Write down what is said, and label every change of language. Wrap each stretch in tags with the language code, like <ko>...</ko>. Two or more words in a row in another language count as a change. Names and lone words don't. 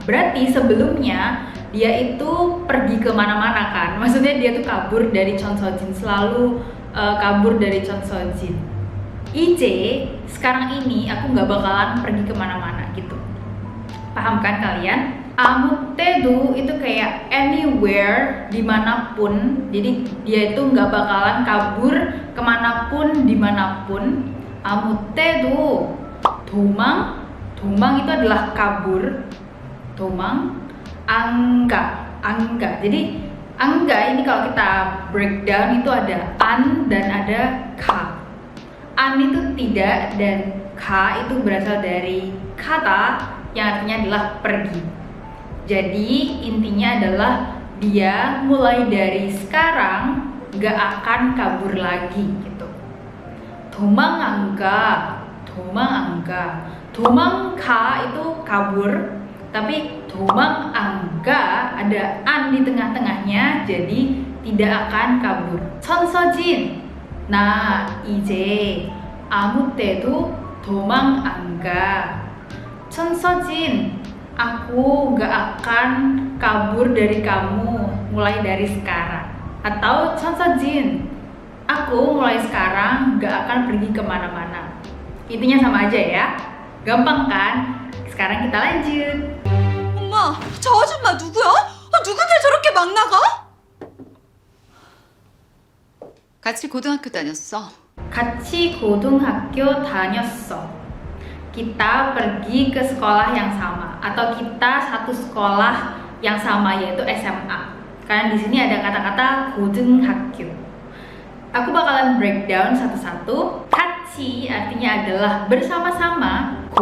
<id>Berarti sebelumnya dia itu pergi kemana-mana kan? Maksudnya dia tuh kabur dari Chonsojin, selalu kabur dari Chonsojin. IJ sekarang ini aku nggak bakalan pergi kemana-mana gitu. Paham kan kalian?</id> <ko>아무 때도</ko> <id>itu kayak anywhere, dimanapun. Jadi dia itu nggak bakalan kabur kemanapun, dimanapun.</id> <ko>아무 때도 도망</ko> <id>itu adalah kabur.</id> <ko>도망 안 가.</ko> <id>Jadi angga ini kalau kita breakdown itu ada an dan ada ka. An itu tidak, dan ka itu berasal dari kata yang artinya adalah pergi. Jadi intinya adalah dia mulai dari sekarang gak akan kabur lagi gitu.</id> <ko>도망 안 가. 도망 가</ko> <id>itu kabur, tapi</id> <ko>도망 안 가</ko> <id>ada an di tengah-tengahnya, jadi tidak akan kabur.</id> <ko>천서진, 나 이제 아무 때도 도망 안 가.</ko> <id>천서진, aku gak akan kabur dari kamu mulai dari sekarang. Atau 천서진, aku mulai sekarang gak akan pergi kemana-mana. Intinya sama aja ya. Gampang kan? Sekarang kita lanjut.</id> <ko>엄마, 저 아줌마 누구야? 누구들 저렇게 막 나가? 같이 고등학교 다녔어. 같이 고등학교 다녔어.</ko> <id>Kita pergi ke sekolah yang sama, atau kita satu sekolah yang sama, yaitu SMA. Karena di sini ada kata-kata 고등학교. Aku bakalan breakdown satu-satu. 같이 artinya adalah bersama-sama.</id>